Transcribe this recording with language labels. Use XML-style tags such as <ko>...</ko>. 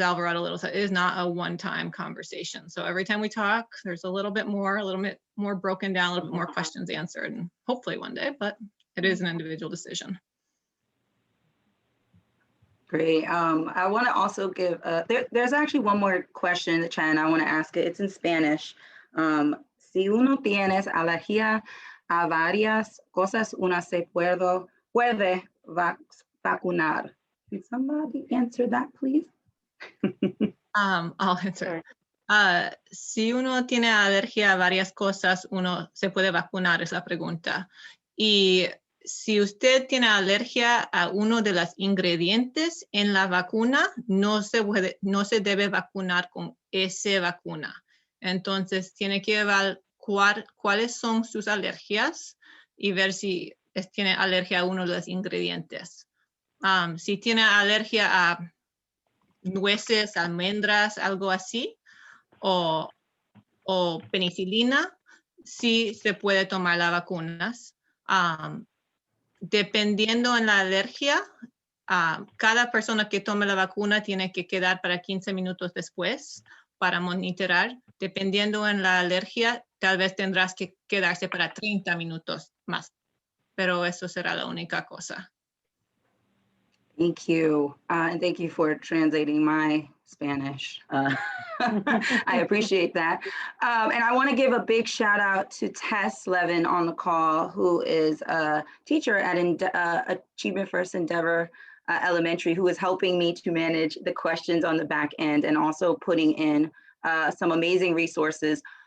<en>Alvarado-Little said, it is not a one-time conversation. So every time we talk, there's a little bit more broken down, a little bit more questions answered, and hopefully one day, but it is an individual decision. Great. I want to also give, there's actually one more question in the chat, and I want to ask it. It's in Spanish.</en> <es>si uno tiene alergia a varias cosas, uno se puede vacunar.</es> <en>Can somebody answer that, please? I'll answer.</en> <es>Si uno tiene alergia a varias cosas, uno se puede vacunar, es la pregunta. Y si usted tiene alergia a uno de los ingredientes en la vacuna, no se debe vacunar con esa vacuna. Entonces, tiene que evaluar cuáles son sus alergias y ver si tiene alergia a uno de los ingredientes. Si tiene alergia a nueces, almendras, algo así, o penicilina, sí se puede tomar las vacunas. Dependiendo en la alergia, cada persona que tome la vacuna tiene que quedar para 15 minutos después para monitorar. Dependiendo en la alergia, tal vez tendrás que quedarse para 30 minutos más, pero eso será la única cosa.</es> <en>Thank you. And thank you for translating my Spanish. I appreciate that. And I want to give a big shout out to Tess Levin on the call, who is a teacher at Achievement First Endeavor Elementary, who is helping me to manage the questions on the back end and also putting in some amazing resources.</en>